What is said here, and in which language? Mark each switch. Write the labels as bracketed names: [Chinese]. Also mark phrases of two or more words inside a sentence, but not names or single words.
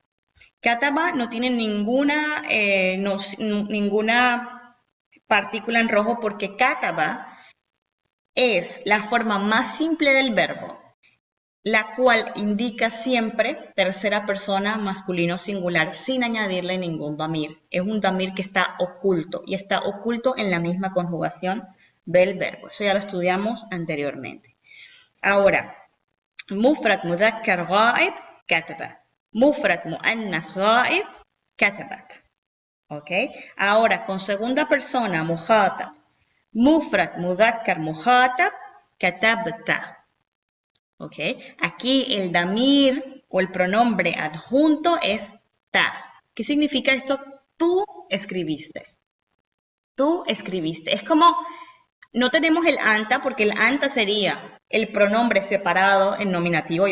[Spanish] Kataba no tiene ninguna partícula en rojo porque kataba es la forma más simple del verbo, la cual indica siempre tercera persona masculino singular sin añadirle ningún damir. Es un damir que está oculto y está oculto en la misma conjugación del verbo. Eso ya lo estudiamos anteriormente. Ahora, [Arabic] مفرد مذكر غائب كتب. مفرد مؤنث غائب كتبت. [Spanish] ¿Ok? Ahora, con segunda persona, mukhatab. [Arabic] مفرد مذكر مخاطب كتبت. [Spanish] ¿Ok? Aquí el damir o el pronombre adjunto es ta. ¿Qué significa esto? Tú escribiste. Tú escribiste. Es como, no tenemos el anta porque el anta sería el pronombre separado en nominativo.